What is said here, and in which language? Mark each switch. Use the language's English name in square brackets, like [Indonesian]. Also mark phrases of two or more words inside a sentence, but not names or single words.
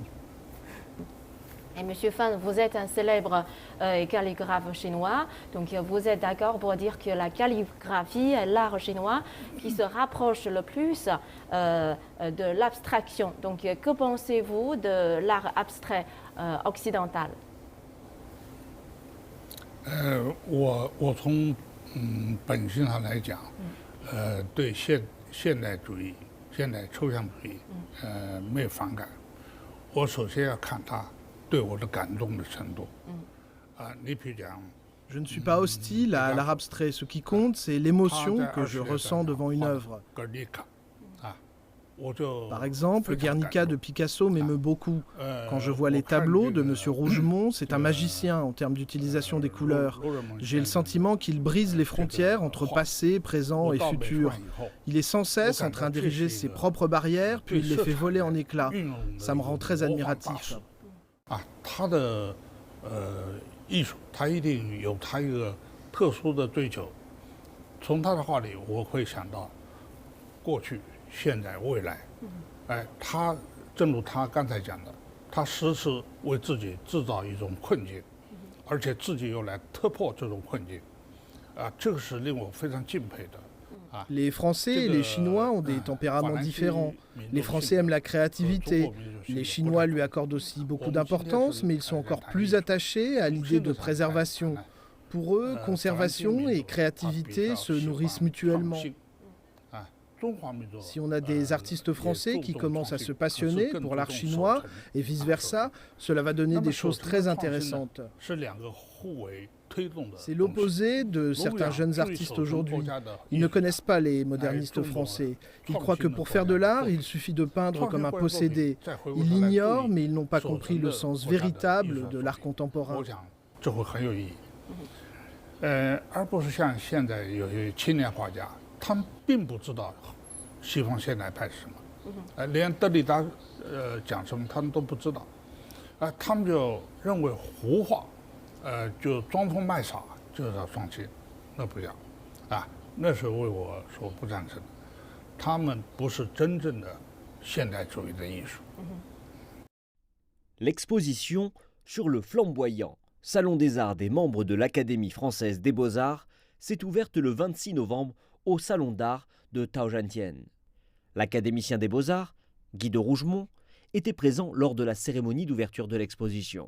[French] Et Monsieur Fan, vous êtes un célèbre calligraphe chinois, donc vous êtes d'accord pour dire que la calligraphie est l'art chinois qui se rapproche le plus de l'abstraction. Donc que pensez-vous de l'art abstrait occidental? [Chinese] 我从本性上来讲，对现代主义、现代抽象主义，没有反感。我首先要看它 [French] Je ne suis pas hostile à l'art abstrait. Ce qui compte, c'est l'émotion que je ressens devant une œuvre. Par exemple, Guernica de Picasso m'émeut beaucoup. Quand je vois les tableaux de M. Rougemont, c'est un magicien en termes d'utilisation des couleurs. J'ai le sentiment qu'il brise les frontières entre passé, présent et futur. Il est sans cesse en train d'ériger ses propres barrières, puis il les fait voler en éclats. Ça me rend très admiratif. [Chinese] 他的艺术，他一定有他一个特殊的追求。从他的画里，我会想到过去、现在、未来。他正如他刚才讲的，他时时为自己制造一种困境，而且自己又来突破这种困境。这个是令我非常敬佩的。 [French] Les Français et les Chinois ont des tempéraments différents. Les Français aiment la créativité. Les Chinois lui accordent aussi beaucoup d'importance, mais ils sont encore plus attachés à l'idée de préservation. Pour eux, conservation et créativité se nourrissent mutuellement. Si on a des artistes français qui commencent à se passionner pour l'art chinois et vice-versa, cela va donner des choses très intéressantes. C'est l'opposé de certains jeunes artistes aujourd'hui. Ils ne connaissent pas les modernistes français. Ils croient que pour faire de l'art, il suffit de peindre comme un possédé. Ils l'ignorent, mais ils n'ont pas compris le sens véritable de l'art contemporain. [Chinese] 而不是像现在有些青年画家，他们并不知道西方现代派是什么，连德里达讲什么他们都不知道，他们就认为胡画，就装疯卖傻就是要创新，那不一样，那是为我所不赞成的，他们不是真正的现代主义的艺术。 [French] L'exposition sur le flamboyant Salon des Arts des membres de l'Académie française des Beaux-Arts s'est ouverte le 26 novembre au Salon d'Art de Taozhantien. L'académicien des Beaux-Arts, Guy de Rougemont, était présent lors de la cérémonie d'ouverture de l'exposition.